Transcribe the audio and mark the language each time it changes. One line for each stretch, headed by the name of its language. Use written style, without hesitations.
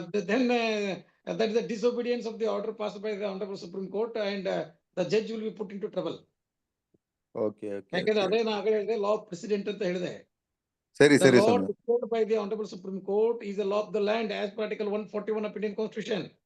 English: Then that is the disobedience of the order passed by the Honorable Supreme Court, and the judge will be put into trouble. Okay.
Kannada: ಯಾಕಂದ್ರೆ ಅದೇ ನಾ ಆಗಲೇ ಹೇಳಿದೆ,
English: law of precedent
Kannada: ಅಂತ ಹೇಳಿದೆ. ಸರಿ
English: The law
Kannada: Swami.
English: declared by the Honorable Supreme Court is the law of the land as per Article 141 of Indian Constitution.